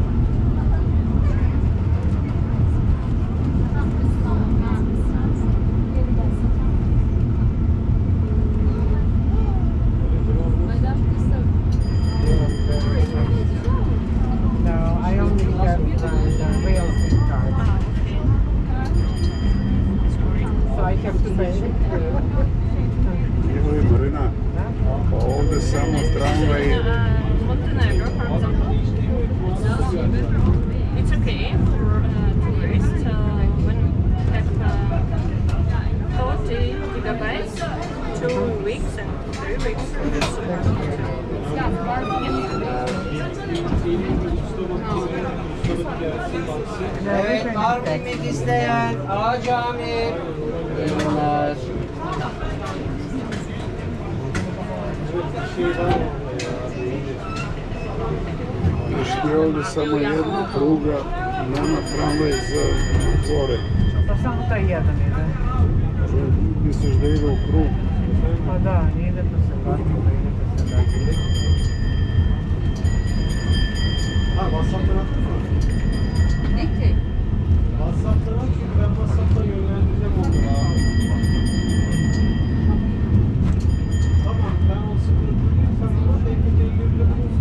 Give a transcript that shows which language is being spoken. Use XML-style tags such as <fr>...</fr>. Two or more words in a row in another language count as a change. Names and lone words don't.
<en>No, I only have the real SIM card. So I have to pay.</en> <sr>Marina, ovdje samo tramvaj.</sr> <en>Montenegro, for example, it's okay for tourists when you have 40 gigabytes, 2 weeks and 3 weeks.</en> <tr>Evet, var mı yemek isteyen? Ağaç Amir. Eyvallah.</tr> <sr>Šli ovdje samo jedna pruga, nema tramvaj za gore. Pa samo taj jedan ide. Misliš da ide u krug? Pa da, ide pa se vrati, pa ide pa se vrati.</sr> <tr>Ha, WhatsApp'tan attın mı? Ne ki? WhatsApp'tan at çünkü ben WhatsApp'tan yönlendireceğim onu. Tamam, ben o sıkıntı değil. Sen bana TKT'yi gönderebilirsin.</tr>